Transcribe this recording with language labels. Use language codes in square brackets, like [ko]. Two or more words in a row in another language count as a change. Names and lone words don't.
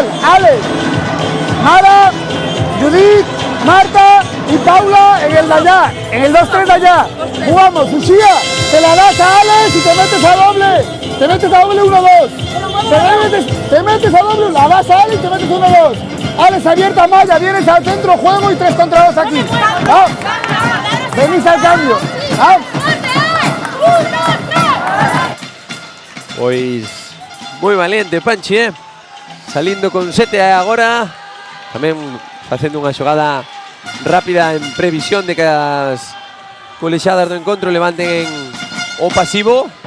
[es] Alex, Mara, Judith, Marta y Paula en el de allá, en el 2-3 de allá. Jugamos, Uxía, te la das a Alex y te metes a doble. Te metes a doble 1-2. Te metes a doble, la das a Alex y te metes 1-2. Alex abierta, Maya, vienes al centro, juego y 3 contra 2 aquí. ¿Ah? Venís al cambio. ¿Ah? [gl] Pois moi valiente Panchi, salindo con 7 agora. Tamén facendo unha xogada rápida en previsión de que as colexadas do encontro levanten o pasivo.